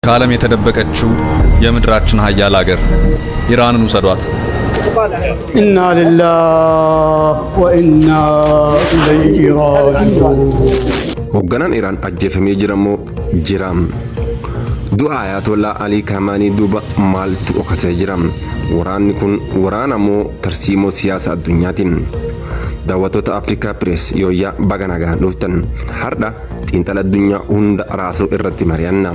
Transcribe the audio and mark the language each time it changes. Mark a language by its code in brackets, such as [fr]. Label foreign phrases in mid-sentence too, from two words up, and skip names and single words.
[am] ከዓለም የተደበቀችው የምድራችን ሀያል ሀገር ኢራንን ውሰዷት። [ar] إنا لله وإنا إليه راجعون። [om] Hoogganaan Iraan ajjeefamee jiramoo jiraam. Du'a Ayatollah Ali Khamenei duuba maaltu dhokatee jira? Waraanni kun waraana moo tarsiimoo siyaasa addunyaatiin? Daawwattoota Afrikaa Press yooyaa baga nagaan dhuftan har'a xiinxala addunyaa hunda raasuu irratti mari'anna.